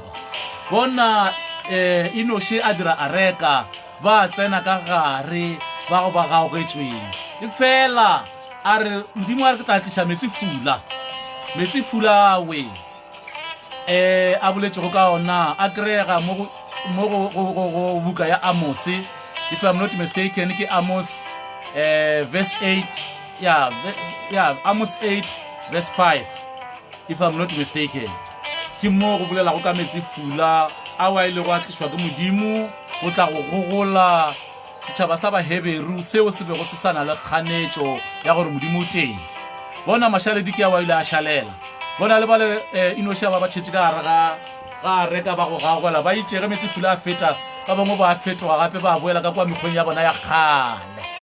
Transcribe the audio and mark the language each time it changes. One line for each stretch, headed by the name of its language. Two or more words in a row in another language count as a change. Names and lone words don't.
Northern Sotho: Bona Enosh a dira areka ba tsena ka gare ba go ba gaogetsweng e fela a re Modimo a re ke tla tliša metsi fula we a boletšego ka ona a kry-ega mo go buka ya Amos,
English: if I'm not mistaken
Northern Sotho: ke Amos verse 8, Amos 8 verse 5,
English: if I'm not mistaken.
Northern Sotho: Ke mo go bolela go ka metsi fula a wa ile go atlišwa ke Modimo go tla go gogola setšhaba sa baHeberu seo se bego se sana le kganetšo ya gore Modimo o teng. Bona mašaledi ke a wa ile a šalela, bona le ba le Enosh ba tšhetše ka gare ga reka ba go gagola ba itšege metsi fula a feta ba bangwe ba fetoga gape ba boela ka kwa mekgweng ya bona ya kgale.